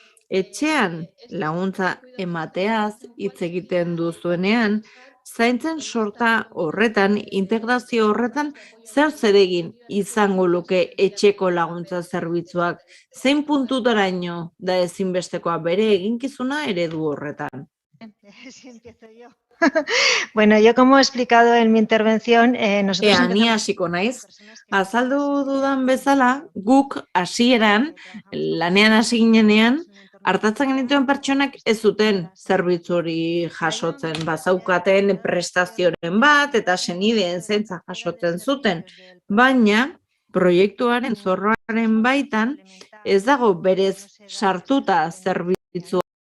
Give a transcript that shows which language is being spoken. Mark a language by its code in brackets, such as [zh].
[eu] Etxean laguntza emateaz hitz egiten duzuenean, zaintzen sorta horretan, integrazio horretan, zer zeregin izango luke etxeko laguntza zerbitzuak? Zein puntutaraino da ezinbestekoa bere eginkizuna eredu horretan? [es] Si empiezo yo. Bueno, yo como he explicado en mi intervención, nosotros [eu] Ni hasiko naiz. Azaldu dudan bezala, guk hasieran, lanean hasi ginenean, hartatzen genituen pertsonak ez zuten zerbitzu hori jasotzen, bazaukaten prestazioren bat eta senideen zaintza jasotzen zuten, baina proiektuaren zorroaren baitan ez dago berez sartuta zerbitzua.